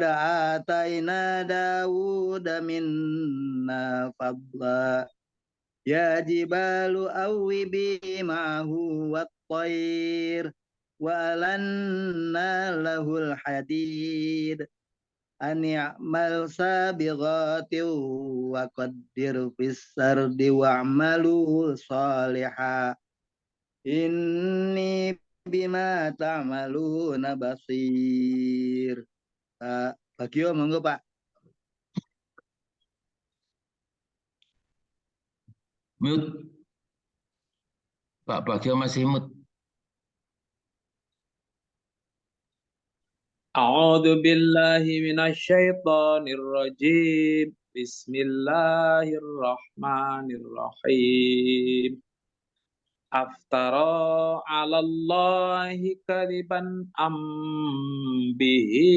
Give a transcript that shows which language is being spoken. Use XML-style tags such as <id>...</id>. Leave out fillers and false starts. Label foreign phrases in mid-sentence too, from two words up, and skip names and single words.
<ar>آتينا داود منا فضلا يا جبال أوبي معه والطير وألنا له الحديد أن يعمل سابغات وقدر في السرد واعملوا صالحا إني بما تعملون بصير.</ar> <jv>Pak Bagio, monggo Pak.</jv> <en>Mute.</en> <id>Pak Bagio masih mute.</id> <ar>أعوذ بالله من الشيطان الرجيم بسم الله الرحمن الرحيم أفترى على الله كذبا أم به</ar>